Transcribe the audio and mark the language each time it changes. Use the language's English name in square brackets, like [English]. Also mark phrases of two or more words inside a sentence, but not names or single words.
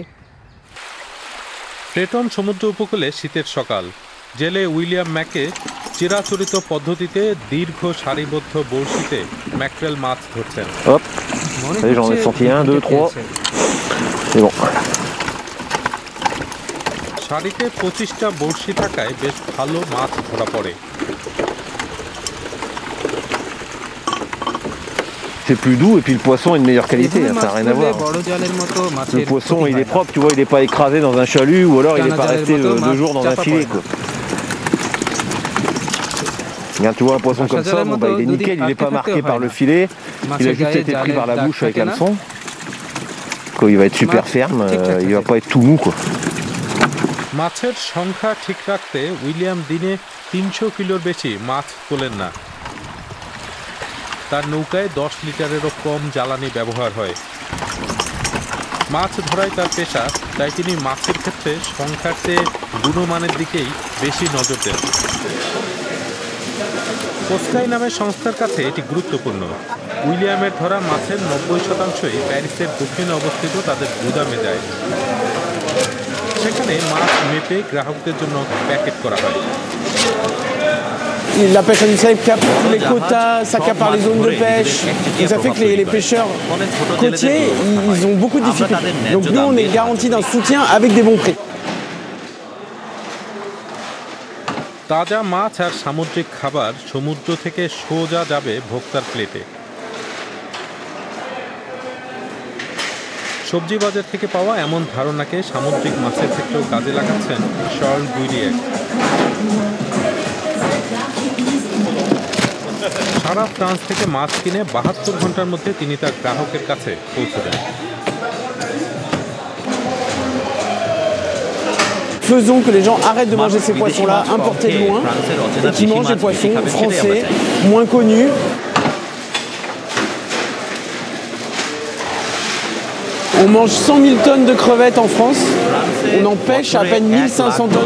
[Bangla] ক্রেটন সমুদ্র উপকূলে শীতের সকাল, জেলে উইলিয়াম ম্যাকে চিরাচরিত পদ্ধতিতে দীর্ঘ সারিবদ্ধ বড়শিতে ম্যাকরেল মাছ ধরছেন। সারিতে 25টা বড়শি থাকায় বেশ ভালো মাছ ধরা পড়ে। [French] C'est plus doux et puis le poisson est de meilleure qualité, ça n'a rien à voir. Le poisson il est propre, tu vois, il n'est pas écrasé dans un chalut ou alors il n'est pas resté 2 jours dans un filet, quoi. Regarde, tu vois un poisson comme ça, bon, bah, il est nickel, il n'est pas marqué par le filet, il a juste été pris par la bouche avec hameçon. Il va être super ferme, il va pas être tout mou, quoi. [Bangla] মাছের সংখ্যা ঠিক রাখতে উইলিয়াম দিনে 300 কিলোর বেশি মাছ তোলেন না। তার নৌকায় 10 লিটারেরও কম জ্বালানি ব্যবহার হয়। মাছ ধরাই তার পেশা, তাই তিনি মাছের ক্ষেত্রে সংখ্যার চেয়ে গুণমানের দিকেই বেশি নজর দেন। পোস্টাই নামের সংস্থার কাছে এটি গুরুত্বপূর্ণ। উইলিয়ামের ধরা মাছের 90%ই প্যারিসের দক্ষিণে অবস্থিত তাদের গুদামে যায়। সেখানে মাছ মেপে গ্রাহকদের জন্য প্যাকেট করা হয়। [French] La pêche industrielle capte tous les quotas, ça accapare les zones de pêche, et ça fait que les pêcheurs côtiers, ils ont beaucoup de difficultés. Donc nous, on est garanti d'un soutien avec des bons prix. [Bangla] তাজা মাছ আর সামুদ্রিক খাবার সমুদ্র থেকে সোজা যাবে ভোক্তার প্লেটে। সবজি বাজার থেকে পাওয়া এমন ধারণাকে সামুদ্রিক মাছের ক্ষেত্রেও কাজে লাগাচ্ছেন শার্ল গুইরিয়েক। সারা ফ্রান্স থেকে মাছ কিনে 72 ঘন্টার মধ্যে তিনি তার গ্রাহকের কাছে পৌঁছে দেন। [French] Faisons que les gens arrêtent de manger ces poissons-là importés de loin et qui mangent des poissons français, moins connus. On mange 100 000 tonnes de crevettes en France, on en pêche à peine 1500 tonnes.